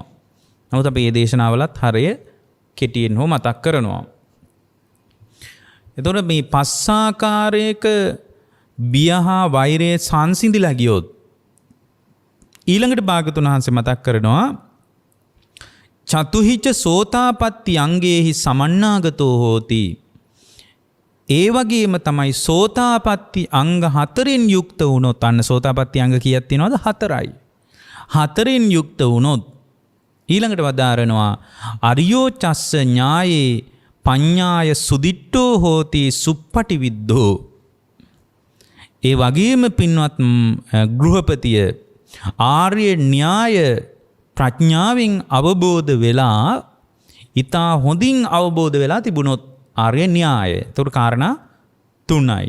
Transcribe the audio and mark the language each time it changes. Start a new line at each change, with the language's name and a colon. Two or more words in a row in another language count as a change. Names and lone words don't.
Sinhala: නමුත් අපි මේ දේශනාවලත් හරය කෙටියෙන් හෝ මතක් කරනවා. එතකොට මේ පස්සාකාරයක බියහා වෛරයේ සංසිඳිලා ගියොත් ඊළඟට භාගතුන් වහන්සේ මතක් කරනවා
Pali: චතුහිච සෝතාපට්ටි අංගේහි සමන්නාගතෝ හෝති.
Sinhala: ඒ වගේම තමයි සෝතාපට්ටි අංග 4න් යුක්ත වුණොත්, අන්න සෝතාපට්ටි අංග කීයක් තියෙනවද? 4යි. 4න් යුක්ත වුණොත් ඊළඟට වදාරනවා
Pali: අරියෝ චස්ස ඥායේ පඤ්ඤාය සුදිට්ඨෝ හෝති සුප්පටි විද්ධෝ.
Sinhala: ඒ වගේම පින්වත් ගෘහපතිය ආර්ය න්‍යාය ප්‍රඥාවෙන් අවබෝධ වෙලා ඊතා හොඳින් අවබෝධ වෙලා තිබුණොත් ආර්ය න්‍යාය. ඒතර කාරණා 3යි.